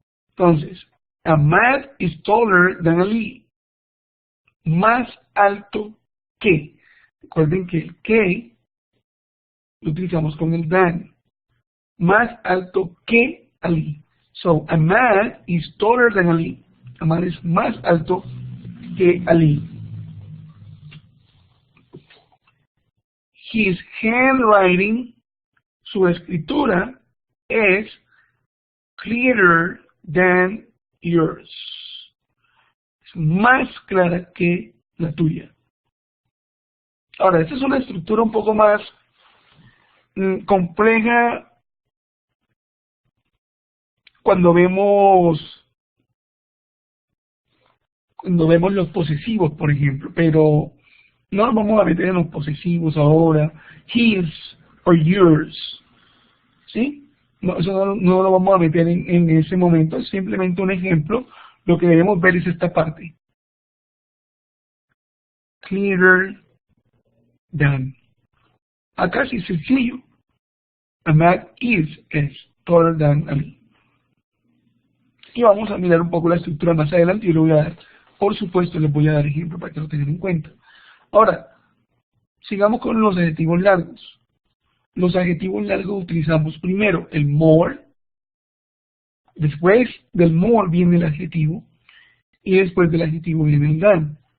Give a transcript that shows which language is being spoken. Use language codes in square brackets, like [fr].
[es] Entonces, [en] Ahmad is taller than Ali. [es] Más alto que. Recuerden que el que lo utilizamos con el than. Más alto que Ali. [en] So, Ahmad is taller than Ali. [es] Ahmad es más alto que Ali. [en] His handwriting, [es] su escritura, es [en] clearer than yours. [es] Es más clara que la tuya. Ahora, esta es una estructura un poco más compleja cuando vemos los posesivos, por ejemplo, pero no nos vamos a meter en los posesivos ahora, [en] his or yours, [es] ¿sí? No, eso no lo vamos a meter en ese momento, es simplemente un ejemplo. Lo que debemos ver es esta parte. [en] Clearer than. [es] Acá sí es sencillo. [en] Ahmad is taller than Ali. [es] Y vamos a mirar un poco la estructura más adelante y le voy a dar, por supuesto, les voy a dar ejemplo para que lo tengan en cuenta. Ahora, sigamos con los adjetivos largos. Los adjetivos largos utilizamos primero el more, después del more viene el adjetivo, y después del adjetivo viene el than.